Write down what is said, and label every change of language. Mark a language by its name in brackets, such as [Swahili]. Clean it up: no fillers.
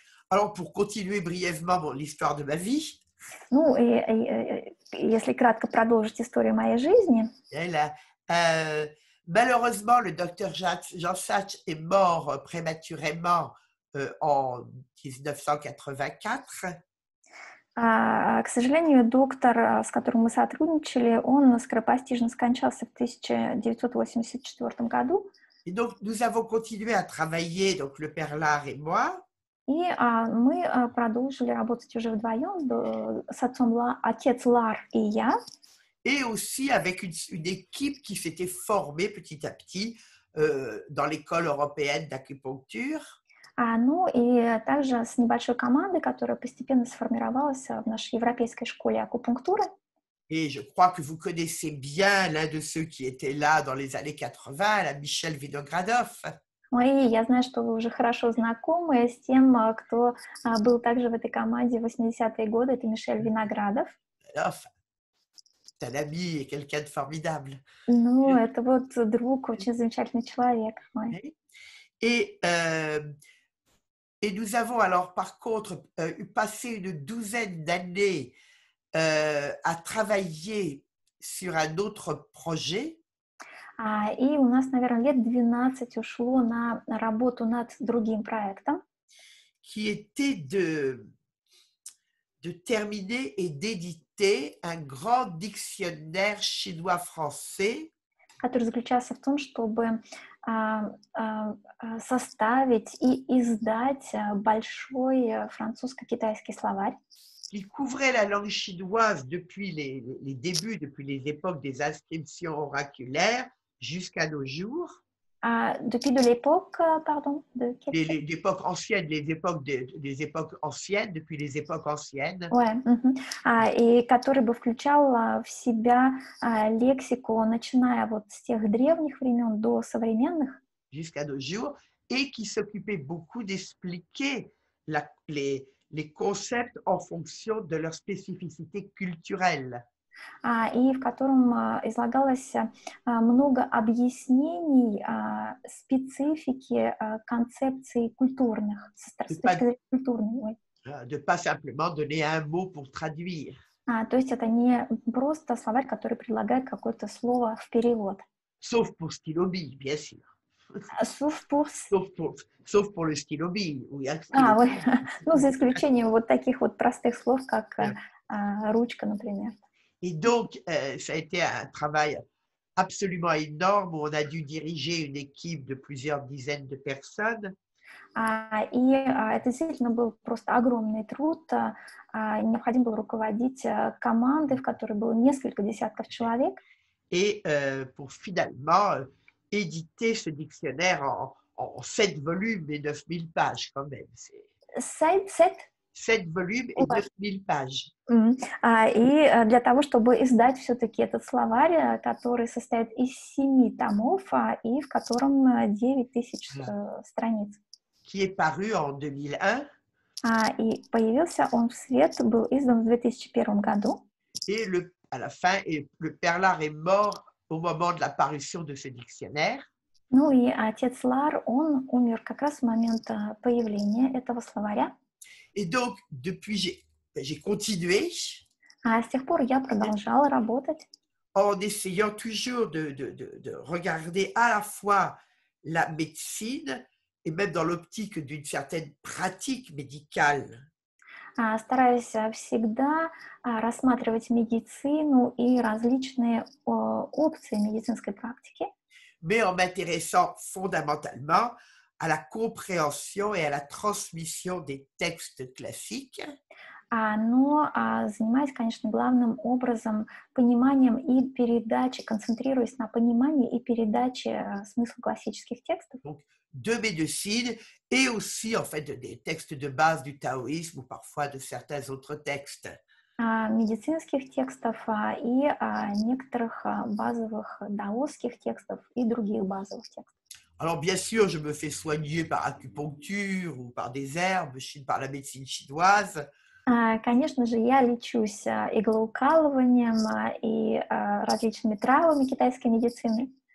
[French] Alors, pour continuer brièvement l'histoire de ma vie, [Russian] Ну, если кратко продолжить историю моей жизни, [French] elle a, euh, malheureusement, le docteur Jean Sachs est mort prématurément en 1984. [Russian] к сожалению, доктор, с которым мы сотрудничали, он скоропостижно скончался в 1984 году. [French] Et donc, nous avons continué à travailler, donc le père Lard et moi, [Russian] И мы продолжили работать уже вдвоем с отец Лар и я. [French] et aussi avec une équipe qui s'était formée petit à petit dans l'école européenne d'acupuncture. [Russian] Ну и также с небольшой командой, которая постепенно сформировалась в нашей европейской школе акупунктуры. [French] Et je crois que vous connaissez bien l'un de ceux qui étaient là dans les années 80, la Michel Vinogradov. [Russian] И я знаю, что вы уже хорошо знакомы с тем, кто был также в этой команде в 80-е годы. Это Мишель Виноградов. [French] Enfin, c'est un ami et quelqu'un de formidable. [Russian] Ну, это вот друг, очень замечательный человек. [French] Et nous avons alors, par contre, passé une douzaine d'années à travailler sur un autre projet. [Russian] И у нас, наверное, лет 12 ушло на работу над другим проектом. [French] Qui était de terminer et d'éditer un grand dictionnaire chinois-français. [Russian] Который заключался в том, чтобы составить и издать большой французско-китайский словарь. [French] Il couvrait la langue chinoise depuis les débuts, depuis les époques des inscriptions oraculaires jusqu'à nos jours. Depuis de l'époque, pardon, de quelle l'époque ancienne, les époques anciennes, depuis les époques anciennes. [Russian] Ouais, и который бы включал в себя лексику, начиная вот с тех древних времен до современных. [French] Jusqu'à nos jours, et qui s'occupait beaucoup d'expliquer les concepts en fonction de leur spécificité culturelle. [Russian] И в котором излагалось много объяснений специфики концепций культурных, с точки зрения культурной. [French] De pas simplement donner un mot pour traduire. [Russian] То есть это не просто словарь, который предлагает какое-то слово в перевод. [French] Sauf pour stylobi, bien sûr. Sauf pour le stylobi. [Russian] Ну, за исключением вот таких вот простых слов, как ручка, например. [French] Et donc, ça a été un travail absolument énorme où on a dû diriger une équipe de plusieurs dizaines de personnes. [Russian] И это действительно был просто огромный труд. Необходимо было руководить командой, в которой было несколько десятков человек. [French] Et pour finalement éditer ce dictionnaire en 7 volumes et 9000 pages quand même. 7 volumes et 9000 pages. [Russian] И для того, чтобы издать все-таки этот словарь, который состоит из 7 томов и в котором 9000 страниц. [French] Qui est paru en 2001. [Russian] И появился он в свет, был издан в 2001 году. [French] Et à la fin, le père Lard est mort au moment de la parution de ce dictionnaire. [Russian] Ну и отец Лар, он умер как раз в момент появления этого словаря. [French] Et donc, depuis, j'ai continué. [Russian] С тех пор я продолжала работать. [French] En essayant toujours de regarder à la fois la médecine et même dans l'optique d'une certaine pratique médicale. [Russian] Стараюсь всегда рассматривать медицину и различные опции медицинской практики. [French] Mais en m'intéressant fondamentalement à la compréhension et à la transmission des textes classiques. [Russian] Но занимаюсь, конечно, главным образом пониманием и передачей, концентрируясь на понимании и передаче смысла классических текстов. [French] Donc, de médecine et aussi, en fait, des textes de base du taoïsme ou parfois de certains autres textes. [Russian] Медицинских текстов и некоторых базовых даосских текстов и других базовых текстов. [French] Alors, bien sûr, je me fais soigner par acupuncture ou par des herbes, par la médecine chinoise. [Russian] Конечно же, я лечусь иглоукалыванием и различными травами китайской медицины.